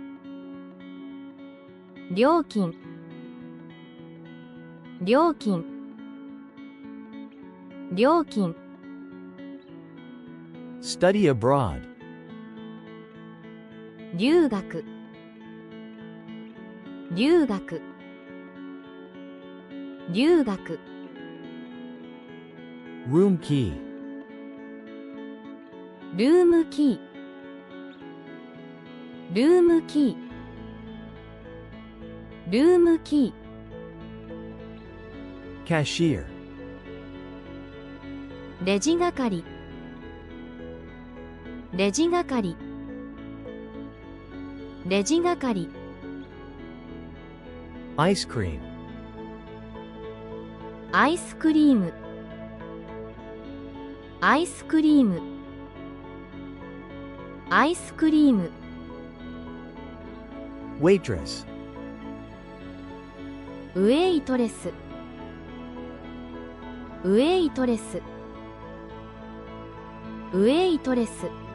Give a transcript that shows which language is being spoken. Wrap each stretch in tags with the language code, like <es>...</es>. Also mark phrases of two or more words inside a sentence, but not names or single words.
<ja>料金料金料金</ja> <en>Study abroad.</en> <ja>留学留学留学</ja> <en>Room key.</en> <ja>ルームキールームキールームキー</ja> <en>Cashier.</en> <ja>レジ係レジ係レジ係</ja> <en>Ice cream.</en> <ja>アイスクリームアイスクリームアイスクリーム</ja> <en>Waitress.</en> <ja>ウェイトレスウェイトレスウェイトレス</ja>